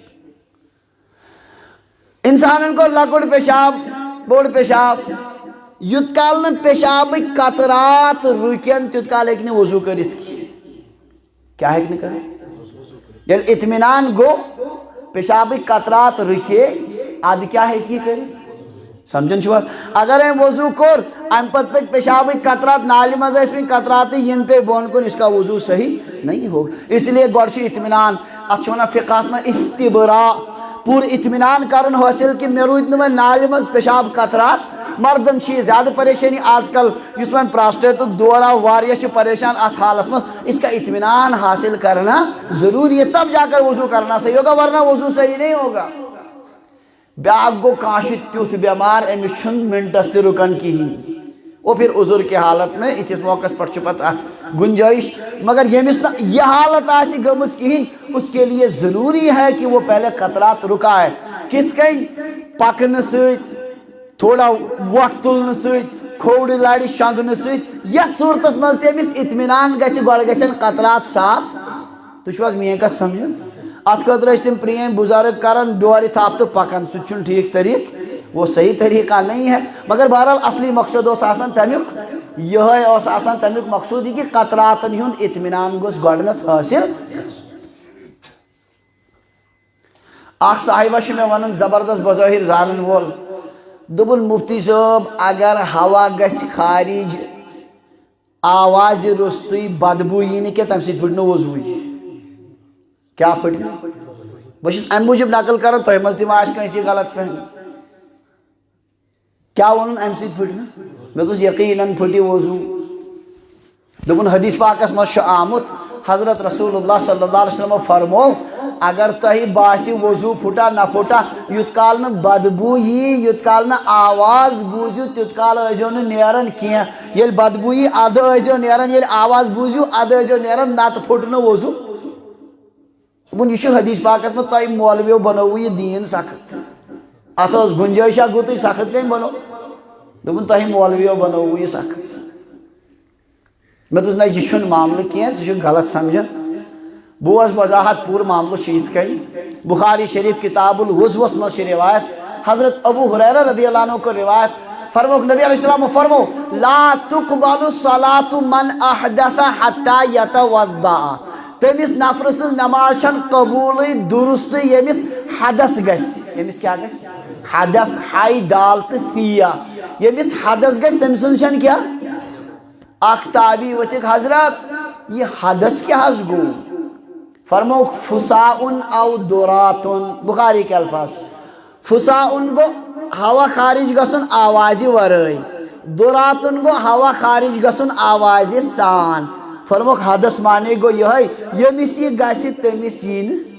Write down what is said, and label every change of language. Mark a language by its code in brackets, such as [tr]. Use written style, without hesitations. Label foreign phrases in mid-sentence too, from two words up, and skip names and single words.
[ks] انسانن کوٚر لۄکُٹ پیشاب بوٚڑ پیشاب یوٗت کال نہٕ پیشابٕکۍ قطرات رُکن تیوٗت کال ہیٚکہِ نہٕ وضوٗ کٔرِتھ کیٛاہ ہیٚکہِ نہٕ کٔرِتھ ییٚلہِ اطمینان گوٚو پیشابٕکۍ قطرات رُکے ادٕ کیٛاہ ہیٚکہِ یہِ کٔرِتھ سمجھن چھُو حظ اگر أمۍ وضوٗ کوٚر امہِ پتہٕ پٔکۍ پیشابٕکۍ قطرات نالہِ منٛز ٲسۍمٕتۍ قطراتٕے یِن پے بۄن کُن [ur] اس کا وضوٗ صحیح نہیں ہوگا اس لیے [ks] گۄڈٕ چھُ اطمینان اتھ چھِ ونان فقہس منٛز استبرا پوٗرٕ اطمینان کرُن حٲصِل کہِ مےٚ روٗدۍ نہٕ وۄنۍ نالہِ منٛز پیشاب قطرات مردن چھِ یہِ زیادٕ پریشٲنی آز کل یُس وۄنۍ پراسٹیٹُک دور آو واریاہ چھِ پریشان اتھ حالس منٛز [ur] اس کا اطمینان حاصل کرنا ضروری ہے تب جا کر [ks] وضوٗ [ur] کرنا صحیح ہوگا ورنہ وضوٗ صحیح نہیں ہوگا [ks] بیاکھ گوٚو کانٛہہ چھُ تیُتھ بٮ۪مار أمِس چھُنہٕ مِنٹس تہِ رُکان کِہیٖنۍ [ur] وہ پھر عذر کی حالت میں [ks] یِتھِس موقعس پٮ۪ٹھ چھُ پتہٕ اتھ گنجٲیش مگر ییٚمِس نہٕ یہِ حالت آسہِ گٔمٕژ کِہیٖنۍ [ur] اس کے لیے ضروری ہے کہ وہ پہلے قطرات رُکائے [ks] کِتھ کٔنۍ پکنہٕ سۭتۍ تھوڑا وۄٹھ تُلنہٕ سۭتۍ کھووُرِ لرِ شۄنٛگنہٕ سۭتۍ یتھ صوٗرتس منٛز تہِ أمِس اطمینان گژھِ گۄڈٕ گژھن قطرات صاف تُہۍ چھِو حظ میٲنۍ کتھ سمجھان اتھ خٲطرٕ ٲسۍ تِم پرٛٲنۍ بُزرگ کران ڈورِ تھپھ تہٕ پکان سُہ تہِ چھُنہٕ ٹھیٖک طریٖقہٕ [ur] وہ صحیح طریقہ نہیں ہے مگر بہرحال [ks] اصلی مقصد اوس آسان تمیُک یِہوٚے اوس آسان تمیُک مقصوٗد یہِ کہِ قطراتن ہُنٛد اطمینان گوٚژھ گۄڈٕنٮ۪تھ حٲصِل اکھ صاحبہ چھُ مےٚ ونان زبردست بظٲہر زانن وول دوٚپُن مفتی صٲب اگر ہوا گژھِ خارج آوازِ روٚستُے بدبوٗ یی نہٕ کینٛہہ تمہِ سۭتۍ پھٕٹہِ نہٕ وضوٗے کیٛاہ پھٕٹہِ نہٕ بہٕ چھُس امہِ موٗجوٗب نقل کران تۄہہِ منٛز تہِ ما آسہِ کٲنٛسہِ غلط فہمی کیٛاہ ووٚنُن امہِ سۭتۍ پھٕٹہِ نہٕ مےٚ دوٚپُس یقیٖنن پھٕٹہِ وضوٗ دوٚپُن حدیث پاکس منٛز چھُ آمُت حضرت رسول اللہ [ar] صلی اللہ علیہ وسلم [ks] فرمو اگر تہ باسی وضو پھٹا نہ پھٹا یوت کال نہ بدبو یی یوت کال نہ آواز بوزیو تیت کال ٲسۍزیو نہٕ نیران کینٛہہ ییٚلہِ بدبو یی اَدٕ ٲسۍزیو نیران ییٚلہِ آواز بوٗزِو اَدٕ ٲسۍزیو نیران نتہٕ پھُٹ نہٕ وضو دوٚپُن یہِ چھُ حدیث پاکس منٛز تۄہہِ مولوِیو بنووُ یہِ دیٖن سخت اتھ ٲس گُنجٲیشا گوٚو سخت کٔمۍ بنوو دوٚپُن تۄہہِ مولوِیو بنووُ یہِ سخت مےٚ دوٚپُس نہ یہِ چھُنہٕ معاملہٕ کینٛہہ ژٕ چھُکھ غلط سمجھان بوز وضاحت پوٗرٕ معاملہٕ چھُ یِتھ کٔنۍ بخاری شریف کتاب الوضوَس منٛز چھِ روایت حضرت ابو ہریرہ [ar] رضی اللہ عنہ [ks] کو روایت فرموک نبی علیہ السلام فرمو [ar] لا تقبل صلاة من احدث حتى يتوضا [ks] تمس نفر سٕنٛز نماز چھنہٕ قبوٗلٕے درست ییٚمِس حدث گژھِ ییٚمِس کیٛاہ گژھِ حدث ہاے دال تہٕ فیا ییٚمِس حدث گژھِ تٔمۍ سٕنٛز چھنہٕ کیٛاہ اکھ تابی ؤتھِکھ حضرت یہ حدث کیٛاہ حظ گوٚو فرموک فساؤن او دوراتن [ur] بخاری کے الفاظ [ks] فساؤن گو ہوا خارج گسن آوازی ورائے دوراتن گو ہوا خارج گسن آوازی سان فرموک حدث مانے گو یہ یمس یہ گاسی تمس یہ